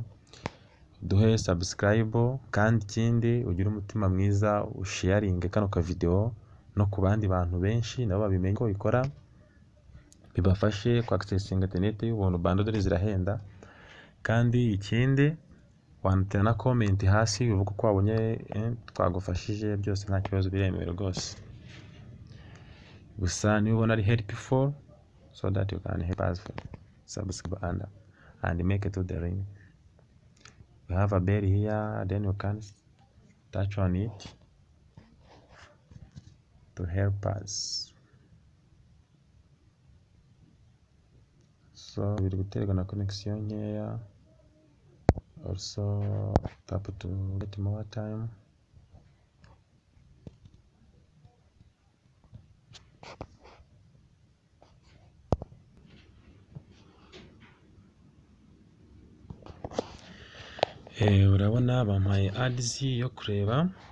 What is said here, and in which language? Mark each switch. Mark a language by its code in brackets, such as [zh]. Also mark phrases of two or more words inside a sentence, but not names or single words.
[rw] Duhe subscribe, kandi ikindi ugire umutima mwiza usharinge kano ka video no ku bandi bantu benshi nabo babimenye ko bikora, bibafashe ku [en] accessing internet [rw] y'ubuntu. Bundle zirahenda. Kandi ikindi wandika na comment hasi uvuga ko wabonye twagufashije, byose nta kibazo, biremewe rwose. Gusa niba ubona ari helpful, [en] so that you can help us subscribe and make it to the ring. We have a bell here, then you can touch on it to help us. [rw] So biri guterwa na connection nkeya. [en] Also tap to get more time. [rw] Urabona bampaye ads yo kureba.